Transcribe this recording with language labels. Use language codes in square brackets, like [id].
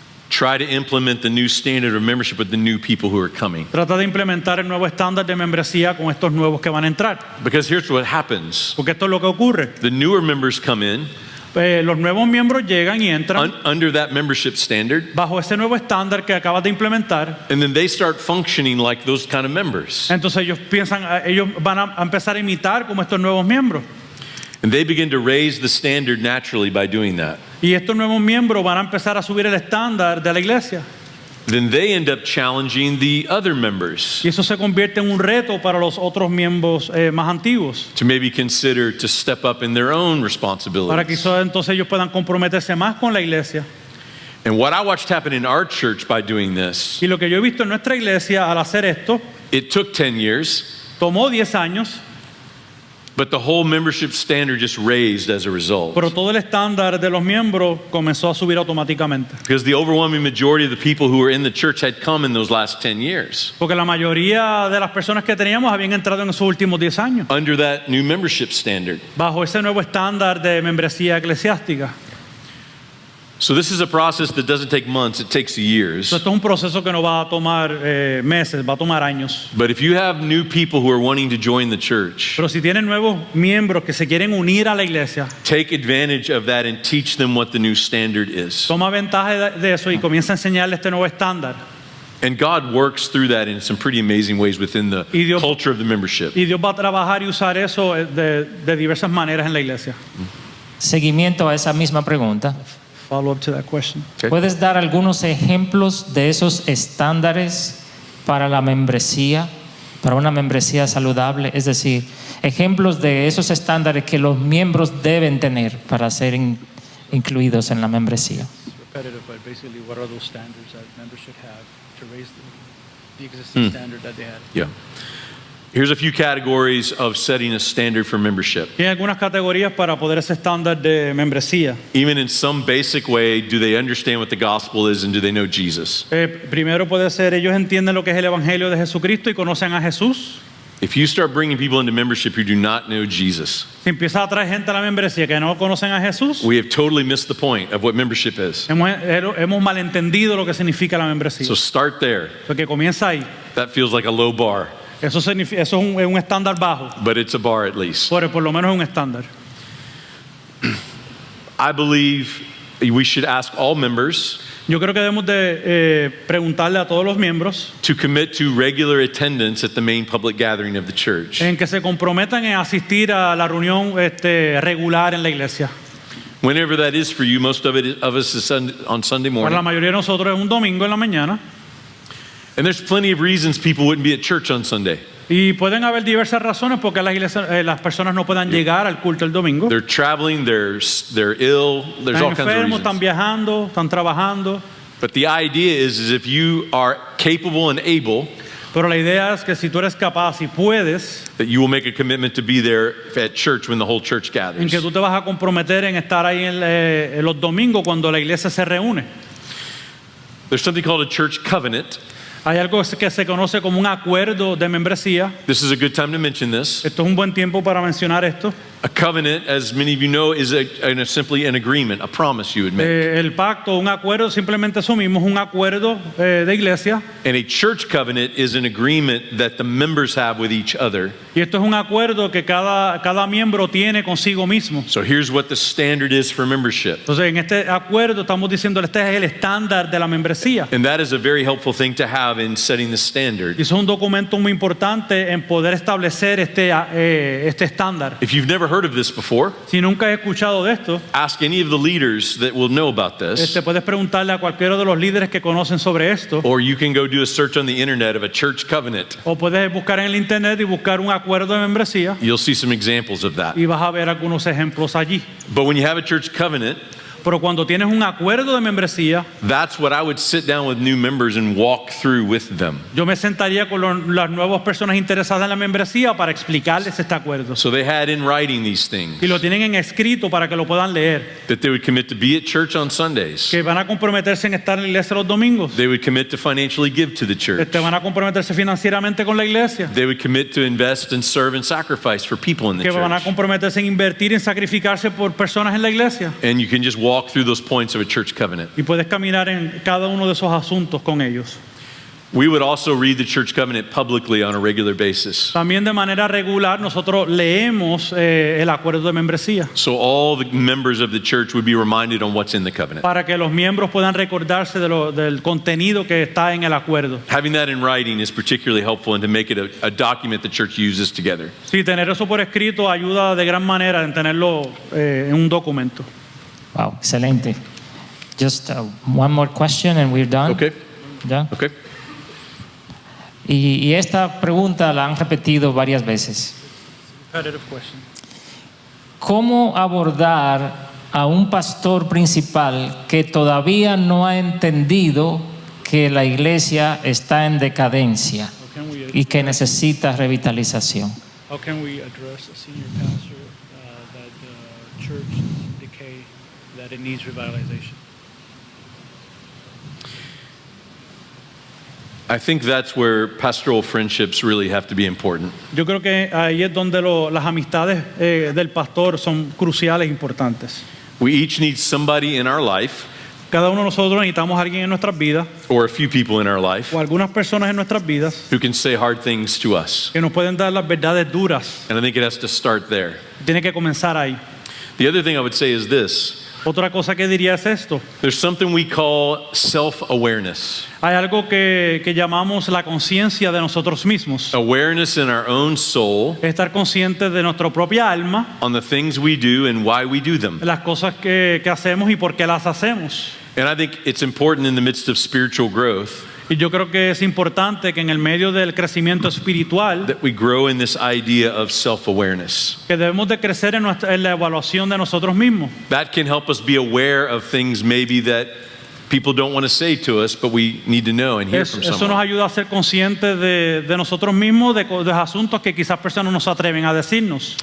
[en] try to implement the new standard of membership with the new people who are coming. [es] Trata de implementar el nuevo estándar de membresía con estos nuevos que van a entrar. [en] Because here's what happens. [es] Porque esto es lo que ocurre. [en] The newer members come in [es] Los nuevos miembros llegan y entran [en] under that membership standard, [es] bajo ese nuevo estándar que acabas de implementar. [en] and then they start functioning like those kind of members. [es] Entonces ellos van a empezar a imitar como estos nuevos miembros. [en] And they begin to raise the standard naturally by doing that. [es] Y estos nuevos miembros van a empezar a subir el estándar de la iglesia. [en] Then they end up challenging the other members [es] Y eso se convierte en un reto para los otros miembros más antiguos. [en] to maybe consider to step up in their own [es] Para que [en] responsibilities. [es] entonces ellos puedan comprometerse más con la iglesia. [en] And what I watched happen in our church by doing this, [es] Y lo que yo he visto en nuestra iglesia al hacer esto, [en] it took 10 years, [es] tomó 10 años, [en] but the whole membership standard just raised as a result. [es] pero todo el estándar de los miembros comenzó a subir automáticamente. [en] Because the overwhelming majority of the people who were in the church had come in those last 10 years [es] Porque la mayoría de las personas que teníamos habían entrado en esos últimos 10 años, [en] under that new membership standard. [es] bajo ese nuevo estándar de membresía eclesiástica. [en] So this is a process that doesn't take months, it takes years. [es] Esto es un proceso que no va a tomar meses, va a tomar años. [en] But if you have new people who are wanting to join the church, [es] Pero si tienen nuevos miembros que se quieren unir a la iglesia, [en] take advantage of that and teach them what the new standard is. [es] toma ventaja de eso y comienza a enseñarle este nuevo estándar. [en] And God works through that in some pretty amazing ways within the [es] Y Dios- [en] culture of the membership. [es] Y Dios va a trabajar y usar eso de diversas maneras en la iglesia. Seguimiento a esa misma pregunta. [en] Follow up to that question. Okay. [es] ¿Puedes dar algunos ejemplos de esos estándares para la membresía, para una membresía saludable? Es decir, ejemplos de esos estándares que los miembros deben tener para ser incluidos en la membresía. [en] Repetitive, but basically, what are those standards that members should have to raise the existing standard that they had? Yeah. Here's a few categories of setting a standard for membership. [es] Tiene algunas categorías para poder ese estándar de membresía. [en] Even in some basic way, do they understand what the gospel is and do they know Jesus? [es] Primero puede ser, ellos entienden lo que es el evangelio de Jesucristo y conocen a Jesús. [en] If you start bringing people into membership who do not know Jesus, [es] Si empieza a traer gente a la membresía que no conocen a Jesús, [en] we have totally missed the point of what membership is. [es] hemos malentendido lo que significa la membresía. [en] So start there. [es] Porque comienza ahí. [en] That feels like a low bar, [es] Eso es un estándar bajo, [en] but it's a bar at least. [es] pero por lo menos es un estándar. [en] I believe we should ask all members [es] Yo creo que debemos de preguntarle a todos los miembros [en] to commit to regular attendance at the main public gathering of the church. [es] en que se comprometan en asistir a la reunión regular en la iglesia. [en] Whenever that is for you, most of us is on Sunday [es] Para la [en] morning. [es] mayoría de nosotros es un domingo en la mañana [en] And there's plenty of reasons people wouldn't be at church on Sunday. [es] y pueden haber diversas razones porque las personas no puedan llegar al culto el domingo. [en] They're traveling, they're ill, there's all [es] Están [en] kinds of [es] enfermos, están [en] reasons. [es] viajando, están trabajando. [en] But the idea is if you are capable and able, [es] Pero la idea es que si tú eres capaz y puedes, [en] that you will make a commitment to be there at church when the whole church [es] en [en] gathers. [es] que tú te vas a comprometer en estar ahí en los domingos cuando la iglesia se reúne. [en] There's something called a church covenant. [es] Hay algo que se conoce como un acuerdo de membresía. [en] This is a good time to mention this. [es] Esto es un buen tiempo para mencionar esto. [en] A covenant, as many of you know, is simply an agreement, a promise you would make. [es] El pacto, un acuerdo, simplemente eso mismo, es un acuerdo de iglesia. [en] And a church covenant is an agreement that the members have with each other. [es] Y esto es un acuerdo que cada miembro tiene consigo mismo. [en] So here's what the standard is for membership. [es] Entonces, en este acuerdo estamos diciendo este es el estándar de la membresía. [en] And that is a very helpful thing to have in setting the standard. [es] Y eso es un documento muy importante en poder establecer este estándar. [en] If you've never heard of this before, [es] Si nunca has escuchado de esto, [en] ask any of the leaders that will know about this. [es] puedes preguntarle a cualquiera de los líderes que conocen sobre esto. [en] Or you can go do a search on the internet of a church covenant. [es] O puedes buscar en el internet y buscar un acuerdo de membresía [en] You'll see some examples of that. [es] y vas a ver algunos ejemplos allí. [en] But when you have a church covenant, [es] Pero cuando tienes un acuerdo de membresía, [en] that's what I would sit down with new members and walk through with them. [es] yo me sentaría con las nuevas personas interesadas en la membresía para explicarles este acuerdo. [en] So they had in writing these things, [es] Y lo tienen en escrito para que lo puedan leer. [en] that they would commit to be at church on Sundays. [es] Que van a comprometerse en estar en la iglesia los domingos. [en] They would commit to financially give to the church. [es] Van a comprometerse financieramente con la iglesia. [en] They would commit to invest and serve and sacrifice for people in the [es] Que van a [en] church. [es] comprometerse en invertir, en sacrificarse por personas en la iglesia. [en] And you can just walk through those points of a church covenant. [es] Y puedes caminar en cada uno de esos asuntos con ellos. [en] We would also read the church covenant publicly on a regular basis. [es] También de manera regular nosotros leemos el acuerdo de membresía [en] So all the members of the church would be reminded on what's in the covenant. [es] para que los miembros puedan recordarse del contenido que está en el acuerdo. [en] Having that in writing is particularly helpful and to make it a document the church uses together. [es] Sí, tener eso por escrito ayuda de gran manera en tenerlo en un documento. Wow, excelente. [en] Just one more question and we're done. Okay? [es] ¿Ya? [en] Okay. [es] Y esta pregunta la han repetido varias veces. [en] Repetitive question. [es] ¿Cómo abordar a un pastor principal que todavía no ha entendido que la iglesia está en decadencia [en] How can we [es] y que necesita revitalización? [en] How can we address a senior pastor that the church is decay, that it needs revitalization? I think that's where pastoral friendships really have to be important. [es] Yo creo que ahí es donde las amistades del pastor son cruciales e importantes. [en] We each need somebody in our life, [es] Cada uno de nosotros necesitamos a alguien en nuestras vidas [en] or a few people in our life, [es] o algunas personas en nuestras vidas [en] who can say hard things to us. [es] que nos pueden dar las verdades duras. [en] And I think it has to start there. [es] Tiene que comenzar ahí. [en] The other thing I would say is this. [es] Otra cosa que diría es esto. [en] There's something we call self-awareness. [es] Hay algo que llamamos la conciencia de nosotros mismos. [en] Awareness in our own soul [es] Estar conscientes de nuestra propia alma, [en] on the things we do and why we do them. [es] las cosas que hacemos y por qué las hacemos. [en] And I think it's important in the midst of spiritual growth [es] Y yo creo que es importante que en el medio del crecimiento espiritual, [en] that we grow in this idea of self-awareness. [es] que debemos de crecer en la evaluación de nosotros mismos. [en] That can help us be aware of things maybe that people don't want to say to us, but we need to know and hear from [es] Eso nos [en] someone. [es] ayuda a ser conscientes de nosotros mismos, de asuntos que quizás personas no se atreven a decirnos.